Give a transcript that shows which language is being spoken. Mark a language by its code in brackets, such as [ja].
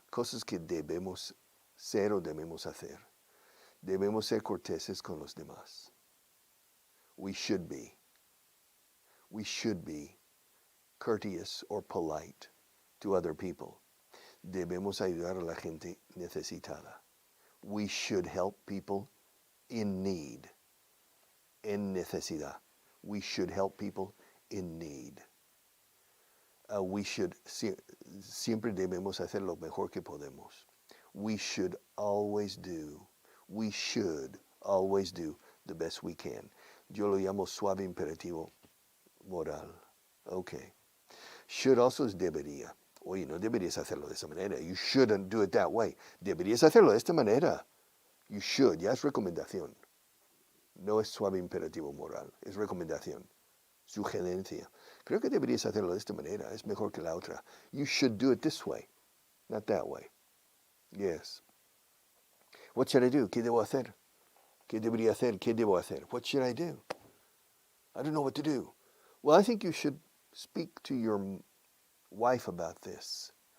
[es] Cosas que debemos ser o debemos hacer. Debemos ser corteses con los demás. [en] We should be. We should be courteous or polite to other people. [es] Debemos ayudar a la gente necesitada. [en] We should help people in need. [es] En necesidad. [en] We should help people in need. We should, [es] siempre debemos hacer lo mejor que podemos. [en] We should always do the best we can. [es] Yo lo llamo suave imperativo moral. Okay. [en] Should also [es] es debería. Oye, no deberías hacerlo de esa manera. [en] You shouldn't do it that way. [es] Deberías hacerlo de esta manera. [en] You should. [es] Ya es recomendación. No es suave imperativo moral. Es recomendación. Sugerencia. Creo que deberías hacerlo de esta manera. Es mejor que la otra. [en] You should do it this way. Not that way. Yes. What should I do? [es] ¿Qué debo hacer? ¿Qué debería hacer? ¿Qué debo hacer? [en] What should I do? I don't know what to do. Well, I think you should speak to your wife about this.